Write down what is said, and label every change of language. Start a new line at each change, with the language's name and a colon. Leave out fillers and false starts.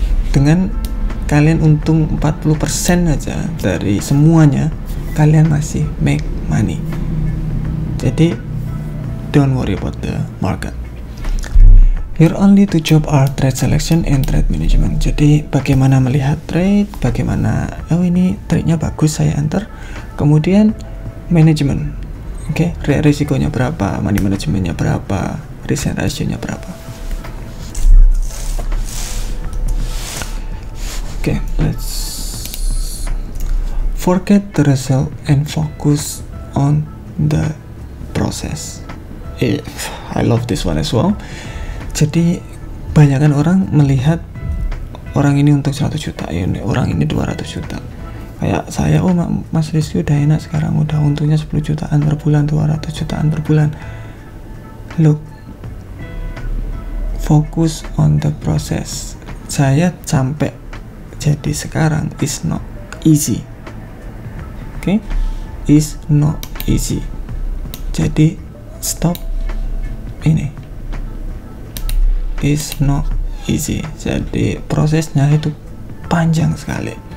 Indonesian: Dengan kalian untung 40% aja dari semuanya, kalian masih
English: make money. Jadi don't worry about the market. Your only two job are trade selection and trade management.
Indonesian: Jadi bagaimana melihat trade, bagaimana ini trade-nya bagus saya enter, kemudian manajemen, oke, risikonya berapa, money manajemennya berapa,
English: risk and ratio-
Indonesian: nya berapa.
English: Oke, let's forget the result and focus on the process. I love this one as well.
Indonesian: Jadi banyakkan orang melihat orang ini untung 100 juta, orang ini 200 juta. Kayak saya, Mas Rizky udah enak sekarang, udah untungnya 10 jutaan per bulan, 200 jutaan per bulan.
English: Look, focus on the process.
Indonesian: Saya sampai jadi sekarang
English: is not easy.
Indonesian: Oke,
English: is not easy.
Indonesian: Jadi stop ini.
English: Is not easy.
Indonesian: Jadi prosesnya itu panjang sekali.